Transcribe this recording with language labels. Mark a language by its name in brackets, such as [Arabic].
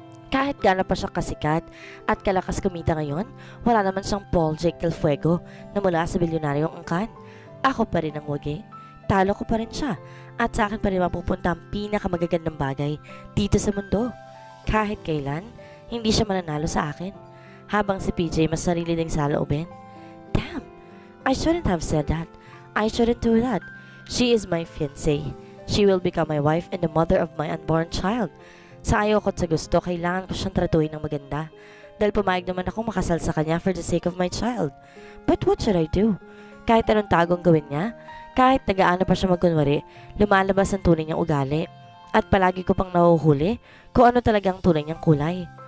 [Filipino] Kahit gano'n pa siya kasikat at kalakas kumita ngayon, wala naman siyang Paul Jake Del Fuego na mula sa bilyonaryong angkan. Ako pa rin ang wagi. Talo ko pa rin siya. At sa akin pa rin mapupunta ang pinakamagagandang bagay dito sa mundo. Kahit kailan, hindi siya mananalo sa akin. Habang si PJ mas sarili ding saloobin. [English] Damn, I shouldn't have said that. I shouldn't do that. She is my fiancé. She will become my wife and the mother of my unborn child. [Filipino] Sa ayaw ko at sa gusto, kailangan ko siyang tratuhin ng maganda. Dahil pumayag naman ako makasal sa kanya [English] for the sake of my child. But what should I do? [Filipino] Kahit anong tagong gawin niya, Kahit nagaano pa siya magkunwari, lumalabas ang tunay niyang ugali. At palagi ko pang nahuhuli kung ano talagang tunay niyang kulay.